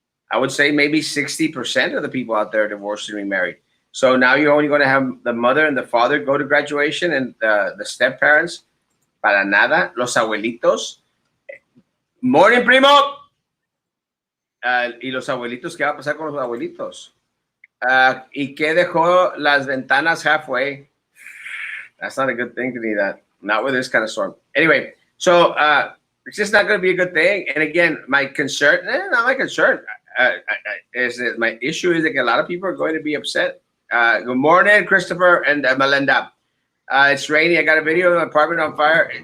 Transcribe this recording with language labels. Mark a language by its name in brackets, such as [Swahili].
[English] I would say maybe 60% of the people out there are divorced and remarried. So now you're only going to have the mother and the father go to graduation, and the step parents, para nada, los abuelitos. Morning, primo. [Spanish] Y los abuelitos, ¿qué va a pasar con los abuelitos? ¿Y qué dejó las ventanas halfway? [English] That's not a good thing to do that. Not with this kind of storm. Anyway, so it's just not going to be a good thing. And again, my concern, not my concern, is that my issue is that a lot of people are going to be upset. Good morning, Christopher and Belinda. It's rainy. I got a video of the apartment on fire.